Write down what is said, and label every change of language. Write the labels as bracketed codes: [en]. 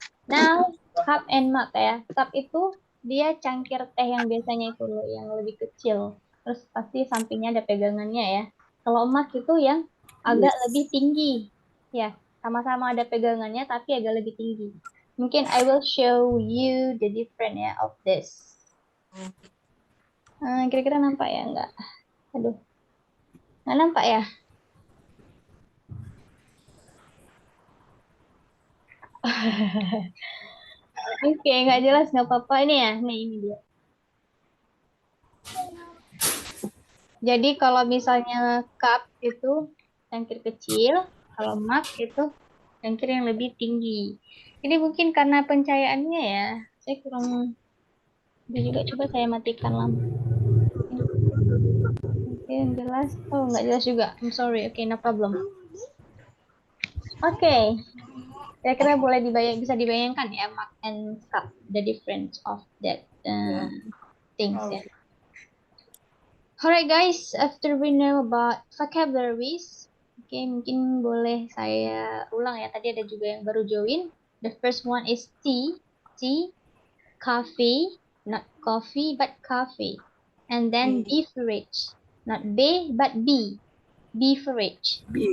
[en] Now cup and mug ya. [id] Cup itu dia cangkir teh yang biasanya itu loh, yang lebih kecil. Terus pasti sampingnya ada pegangannya ya. Kalau mug itu yang agak lebih tinggi. Ya, sama-sama ada pegangannya tapi agak lebih tinggi. Mungkin [en] I will show you the difference ya of this. [id] Kira-kira nampak ya? Enggak. Aduh. Nggak nampak ya? Oke, nggak jelas, nggak apa-apa. Ini ya, nih ini dia. Jadi kalau misalnya cup itu cangkir kecil, kalau mug itu cangkir yang lebih tinggi. Ini mungkin karena pencahayaannya ya, saya kurang. Ini juga coba saya matikan lampu. Oke, yang jelas. Oh, nggak jelas juga. [en] I'm sorry. [id] Oke, [en] no problem. [id] Oke. Kira-kira bisa dibayangkan ya, [en] mug and cup, the difference of that things ya. Alright guys, after we know about vocabularies, [id] mungkin boleh saya ulang ya. Tadi ada juga yang baru join. [en] The first one is tea, coffee, not coffee but coffee, and then beverage, not B but B, beverage.